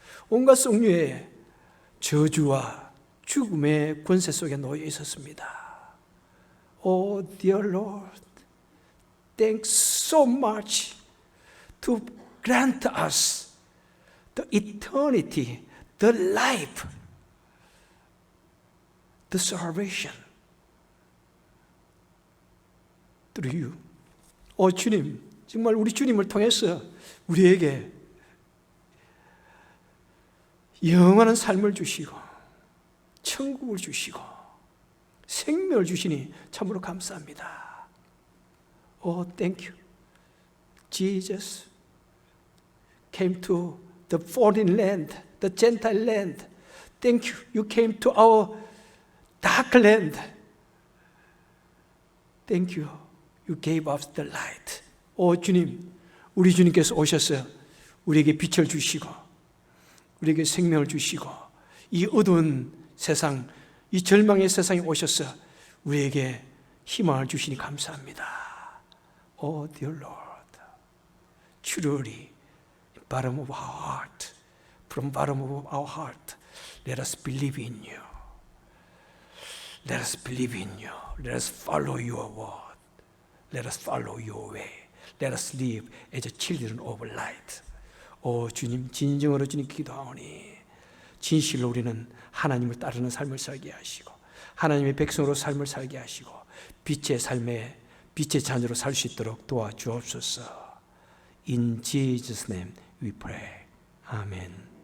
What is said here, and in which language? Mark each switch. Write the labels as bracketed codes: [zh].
[ko] 온갖 종류의 저주와 죽음의 권세 속에 놓여 있었습니다. [en] Oh dear Lord, thanks so much to grant us the eternity, the life, the salvation through you. [ko] 주님, 정말 우리 주님을 통해서 우리에게 영원한 삶을 주시고 천국을 주시고 생명을 주시니 참으로 감사합니다. [en] Thank you. Jesus came to the foreign land, the Gentile land. Thank you. You came to our dark land. Thank you. You gave us the light. [ko] 오 주님, 우리 주님께서 오셔서 우리에게 빛을 주시고 우리에게 생명을 주시고 이 어두운 세상, 이 절망의 세상에 오셔서 우리에게 희망을 주시니 감사합니다. [en] Oh dear Lord, truly, bottom of our heart, from bottom of our heart, let us believe in you. Let us believe in you. Let us follow your word. Let us follow your way. Let us live as children of light. [ko] 오 주님, 진정으로 주님 기도하오니 진실로 우리는 하나님을 따르는 삶을 살게 하시고 하나님의 백성으로 삶을 살게 하시고 빛의 삶에 빛의 자녀로 살 수 있도록 도와주옵소서. [en] In Jesus' name we pray. [ko] 아멘.